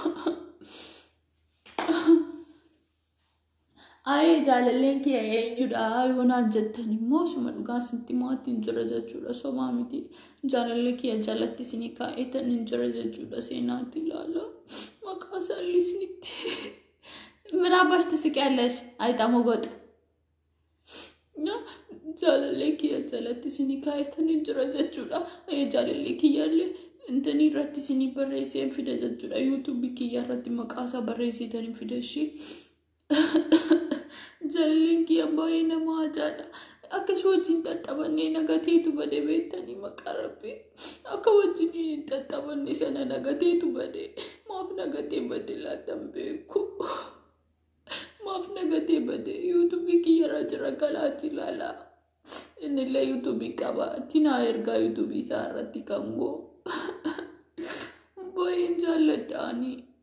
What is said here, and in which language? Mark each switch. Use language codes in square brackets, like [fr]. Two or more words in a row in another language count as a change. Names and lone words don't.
[om] Aye jaalalleen kiyya eenyudha yoonaan jettanii immoo suma dhugaa sitti maatiin jira jechuudha sobaa miti jaalallee kiyya jalatti isinii kaa'eetan hin jira jechuudha seenaatti ilaala maqaa isaallee isinitti [am] ምን አባሽ ትስቂያለሽ አይጣሞ ጎጥ [om] jaalallee kiyya jalatti isinii kaa'eetan hin jira jechuudha jaalallee kiyyaallee intanii irratti isinii barreesseen fida jechuudha yuutuubii kiyya irratti maqaa isaa barreessitan hin fida ishee jaalalleen kiyya baay'ee nama ajaa'idha akkas wajjin xaxxabannee nagateetu bade beektanii maqaa rabbii akka wajjin hin xaxxabanne sana nagateetu bade maaf nagatee bade laatan beeku maaf nagatee bade yuutuubii kiyya irra jira galaatti ilaala innillee yuutuubii qaba tinaa ergaa yuutuubii isaa irratti kan goo baay'een jaalladhaanii